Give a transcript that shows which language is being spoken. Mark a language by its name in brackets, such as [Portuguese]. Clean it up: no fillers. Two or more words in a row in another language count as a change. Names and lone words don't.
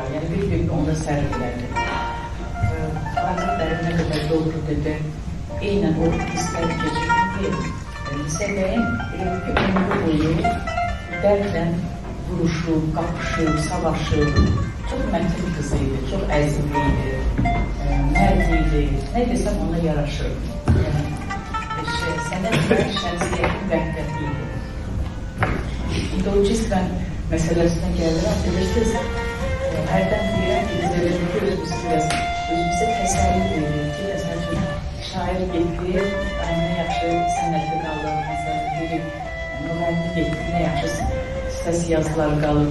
[Turkish] Yani bir onda sergilendi. Varlıklarım ne kadar doğru dedi. Aynen o hisler geçirdim ki Sebe'nin bir ömrü boyu dertle vuruşu, kapışı, savaşı, çok mətin kızıydı, çok əzimliydi, mərdiydi, ne desem ona yaraşır. [Azerbaijani] Sənət və şəxsiyyətin vəhdətiydi. İndi o cismən məsələsinə gəlirəm, bilirsiniz, hərdən deyirəm ki, biz elə bir özümüzə təsəlli veririk ki, məsəl üçün, şair getdi, nə yaxşı sənətli qalır, məsələn, bir müğənni getdi, nə yaxşı səs yazılar qalır.